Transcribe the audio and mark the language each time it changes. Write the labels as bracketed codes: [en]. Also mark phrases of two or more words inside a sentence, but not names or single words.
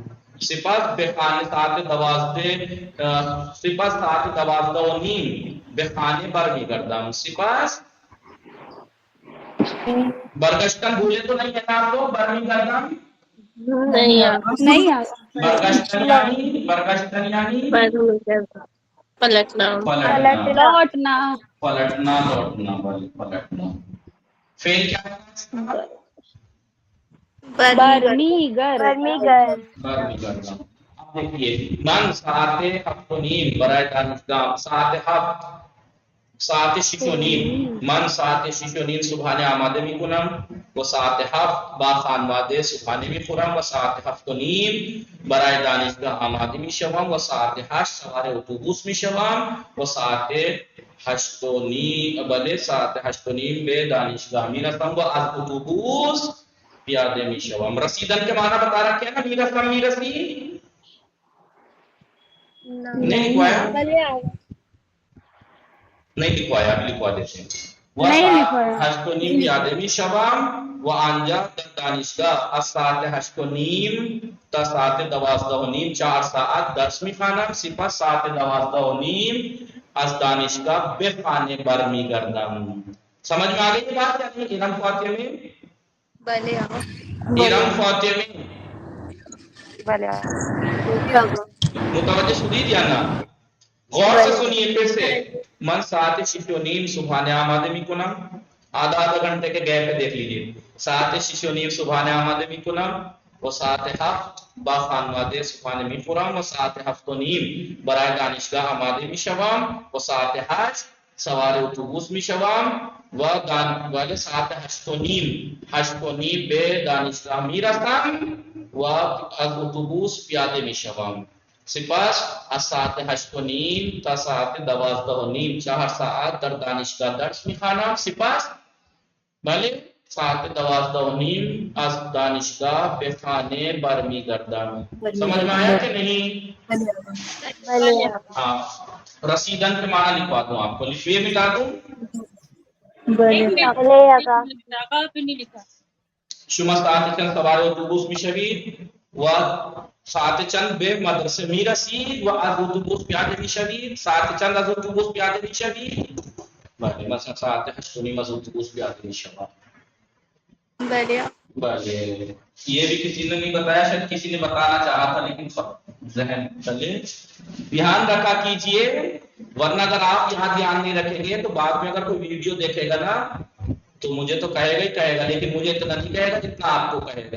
[fa] سپس به خانه ساعت 12 سپس ساعت 12:30 به خانه برمیگردم. سپس برگشتن [ur] بھولے تو نہیں ہے نا آپ لوگ؟ برمیگردم نہیں برگشتن یعنی پلٹنا. لوٹنا. پلٹنا لوٹنا، پلٹنا. فعل کیا ہے؟ [fa] برمیگردن. [ur] اب دیکھیے [fa] من ساعت 7:30 برای دانشگاه ساعت 6:30 من ساعت 6:30 صبحانه آماده میکنم و ساعت 7 با خانواده صبحانه میخورم و ساعت 7:30 برای دانشگاه آماده میشوم و ساعت 8 سوار اتوبوس میشوم و ساعت 8:30 بله ساعت 8:30 به دانشگاه میرسم و از اتوبوس پیاده میشوم. [ur] رسیدن کے معنی بتا رکھے ہیں نا، [fa] میرسم میرسی [ur] نہیں لکھوایا، نہیں لکھوایا، اب لکھوا دیتے ہیں. نہیں لکھوایا. [fa] 8:30 پیاده میشوم و آنجا در دانشگاه از ساعت 8:30 تا ساعت 12:30 4 ساعت درس میخوانم. سپس ساعت 12:30 از دانشگاه به خانه برمیگردم. [ur] سمجھ میں آ گئی یہ بات یا نہیں؟ ارم فاتحہ میں ارم فاتحہ میں [fa] متوجہ شدید یا نا؟ [ur] غور سے سنیے پھر سے. [fa] من ساعت 6:30 صبحانه آماده میکنم، [ur] آدھا گھنٹے کے گیپ پہ دیکھ لیجیے. [fa] ساعت 6:30 صبحانه آماده میکنم و ساعت 7 با خانواده صبحانه میخورم و ساعت 7:30 برای دانشگاه آماده میشوم و ساعت 8 سوار اتوبوس میشوم و ساعت 8:30 به دانشگاه میرسم و از اتوبوس پیاده میشوم. سپس از ساعت 8:30 تا ساعت 12:30 4 ساعت در دانشگاه درس میخوانم. سپس بله ساعت 12:30 از دانشگاه به خانه برمیگردم. [ur] سمجھ میں آیا کہ نہیں؟ ہاں رسیدن کے معنی لکھوا دوں آپ کو، لکھویے ملا دوں. آپ نے لکھا [fa] شما ساعت چند سوار اتوبوس میشوید و ساعت چند به مدرسه میرسید و از اتوبوس پیاده میشوید. ساعت چند از اتوبوس پیاده میشوید؟ بله مثلا ساعت 8:30 از اتوبوس پیاده میشوم. [ur] بله یہ بھی کسی نے نہیں بتایا، شاید کسی نے بتانا چاہا تھا لیکن ذہن چلے. دھیان رکھا کیجئے ورنہ اگر آپ یہاں دھیان نہیں رکھیں گے تو بعد میں اگر کوئی ویڈیو دیکھے گا نا تو مجھے تو کہے گا ہی کہے گا، لیکن مجھے اتنا نہیں کہے گا جتنا آپ کو کہے گا.